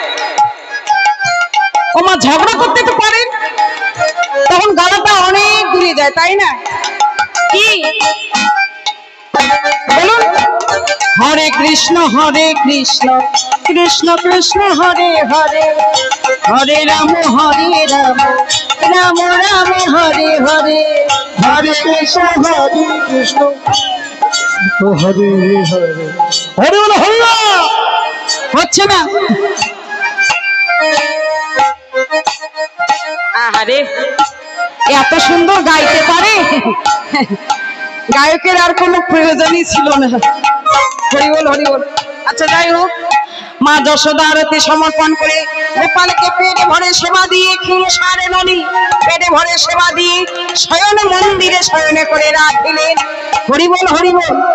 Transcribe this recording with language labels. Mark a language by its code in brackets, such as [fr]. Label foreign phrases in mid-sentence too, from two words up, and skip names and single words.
[bn] ও মা ঝগড়া করতে তো পারেন তখন গলাটা অনেক দূরে যায় তাই না কি বলুন [sa] হরে কৃষ্ণ কৃষ্ণ কৃষ্ণ হরে হরে হরে রাম রাম রাম হরে হরে हरे कृष्ण हरे हरे हरे बोलो हल्ला [bn] হচ্ছে না আহারে এত সুন্দর গাইতে পারে গায়কের আর কোনো প্রয়োজনই ছিল না হরিবল হরিবল আচ্ছা যাই হোক মা যশোদা আরতি সমর্পণ করে গোপালকে পেটে ভরে সেবা দিয়ে ক্ষীণসারে ননি পেটে ভরে সেবা দিয়ে শয়ন মন্দিরে শয়নে করে রাখিলেন হরিবল হরিবল